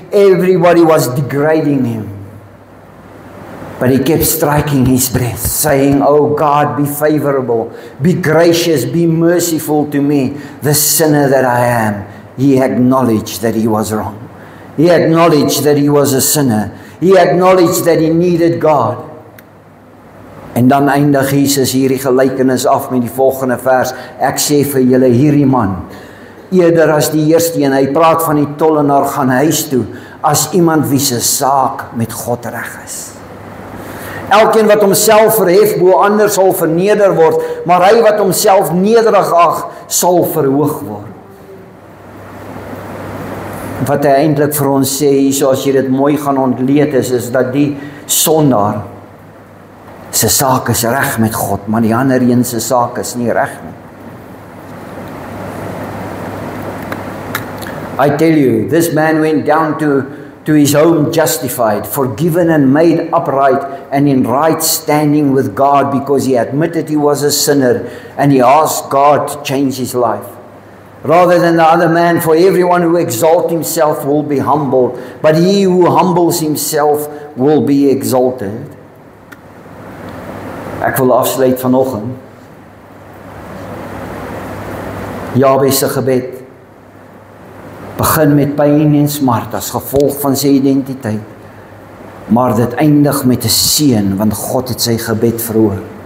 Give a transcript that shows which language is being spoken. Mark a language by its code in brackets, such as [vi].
[en] Everybody was degrading him. But he kept striking his breast, saying, Oh God, be favorable, be gracious, be merciful to me, the sinner that I am. He acknowledged that he was wrong. He acknowledged that he was a sinner. He acknowledged that he needed God. [af] En dan eindig Jesus hierdie gelykenis af met die volgende vers. Ek sê vir julle, hierdie man, eerder as die eerste een, hy praat van die tollenaar gaan huis toe, as iemand wie se saak met God reg is. Elkeen wat homself verhef bo ander sal verneder word, maar hy wat homself nederig ag, sal verhoog word. Wat hy eintlik vir ons sê, hierso as jy dit mooi gaan ontleed is dat die sondaar se saak is reg met God, maar die ander een se saak is nie reg nie. [en] I tell you, this man went down to his home justified, forgiven and made upright and in right standing with God because he admitted he was a sinner and he asked God to change his life. Rather than the other man, for everyone who exalts himself will be humbled, but he who humbles himself will be exalted. [af] Ek wil afsluit vanoggend. Jabes se gebed begin met pyn en smart as gevolg van sy identiteit, maar dit eindig met 'n seën, want God het sy gebed verhoor.